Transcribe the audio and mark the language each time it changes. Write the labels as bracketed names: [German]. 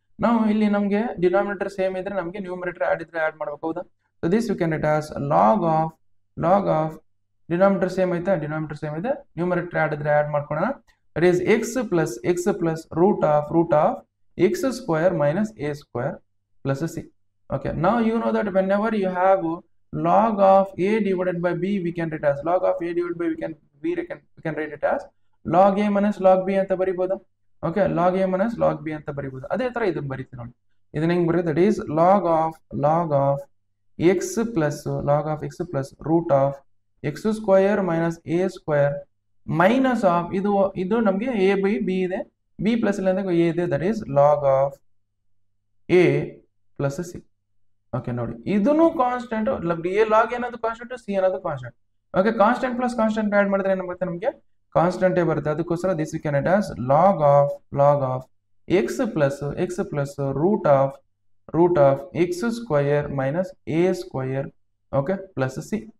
[Kannada] ನಾವು ಇಲ್ಲಿ ನಮಗೆ ಡಿನಾಮಿನೇಟರ್ ಸೇಮ್ ಇದ್ರೆ ನಮಗೆ ನ್ಯೂಮರೇಟರ್ ಆಡ್ ಇದ್ರೆ ಆಡ್ ಮಾಡ್ಬೇಕು. ಹೌದಾ? [English] so this you can write as log of [Kannada] denominator same ಐತೆ, ಡಿನಾಮಿನೇಟರ್ ಸೇಮ್ ಇದೆ, ನ್ಯೂಮರೇಟರ್ ಆಡ್ ಇದ್ರೆ ಆಡ್ ಮಾಡ್ಕೊಳ್ಳೋಣ. [English] That is x plus root of x square minus a square plus c. Okay, now you know that whenever you have log of a divided by b, we can write as log of a divided by we can write it as log a minus log b [Kannada] ಅಂತ ಬರಿಬಹುದು. Okay, log a minus log b ಅಂತ ಬರಿಬಹುದು. ಅದೇ ತರ ಇದನ್ನ ಬರಿತೀವಿ ನೋಡಿ. ಇದನ್ನ ಹೆಂಗ್ ಬರೆಯೋದು? [English] ದಟ್ ಈಸ್ log of x plus root of x square minus a square minus of [Kannada] ಇದು ನಮಗೆ a by b ಇದೆ, b plus ಇಲ್ಲ ಅಂದ್ರೆ a ಇದೆ, [English] that is log of a plus c. [Kannada] Okay ನೋಡಿ, ಇದನ್ನು ಕಾನ್ಸ್ಟೆಂಟ್, ಎ ಲಾಗ್ ಏನದು constant, C ಅನ್ನೋದು constant. Okay, constant plus constant add ಮಾಡಿದ್ರೆ ಏನು ಬರುತ್ತೆ? ನಮಗೆ ಕಾನ್ಸ್ಟೆಂಟೇ ಬರುತ್ತೆ. ಅದಕ್ಕೋಸ್ಕರ [English] This we can write as log of x plus root of x square minus a square, okay, plus c.